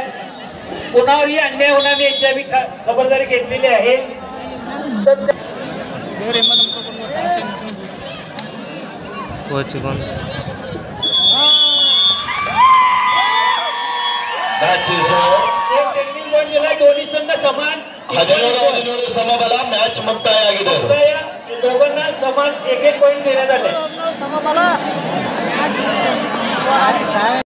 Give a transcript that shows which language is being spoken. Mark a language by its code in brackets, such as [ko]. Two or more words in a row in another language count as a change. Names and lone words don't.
[mr] कुणावरही अन्याय होणार नाही याची आम्ही खबरदारी घेतलेली आहे. दोन्ही संघ समान [kn] 17 ಸಮಬಲ ಮ್ಯಾಚ್ ಮುಕ್ತಾಯ ಆಗಿದೆ. [mr] दोघांना समान एक पॉइंट देण्यात आले.